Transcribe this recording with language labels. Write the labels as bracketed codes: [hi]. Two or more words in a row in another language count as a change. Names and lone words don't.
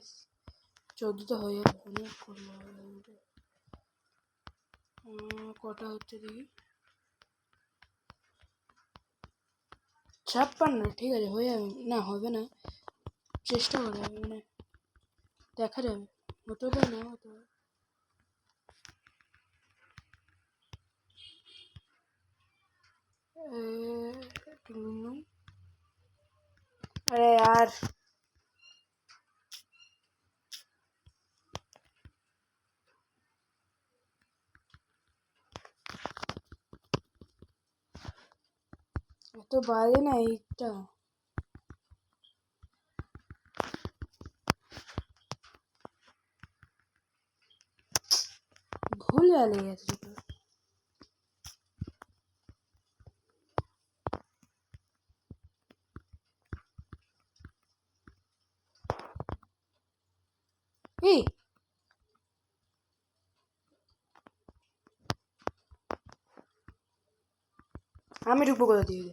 [bn] 14টা হয়ে যাবে, অনেক করলে কটা হচ্ছে দেখি। 56, ঠিক আছে হয়ে যাবে। না হবে না, চেষ্টা করা যাবে, মানে দেখা যাবে, হতে পারে না হতে পারে। [hi] अरे यार तो बाजे ना [bn] এইটা ভুল লেগে গেছে। এই আমি ঢুকবো কোথা দিয়ে?